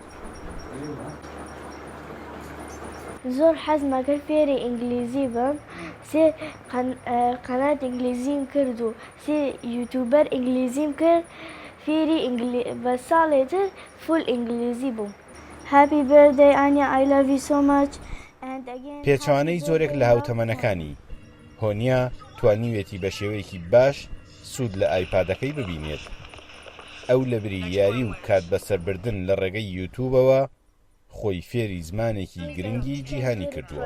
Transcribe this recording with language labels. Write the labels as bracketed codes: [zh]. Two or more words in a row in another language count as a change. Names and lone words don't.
[ckb] زۆر حەزم کرد فێری ئینگلیزی بم، سێ قەنات ئینگلیزیم کرد و سێ یوتیوبەر ئینگلیزیم کرد، فێری بە ساڵێتر فول ئینگلیزی بووم. [en] Happy birthday Anya, I love you so much. [ckb] پێچوانەی زۆرێک لە هاوتەمەنەکانی هۆنیا توانیوێتی بە شێوەیەکی باش سوود لە ئایپادەکەی ببینێت. ئەو لە بریاری و کات بەسەربردن لە ڕێگەی یوتیوبەوە خۆی فێری زمانێکی گرنگی جیهانی کردووە.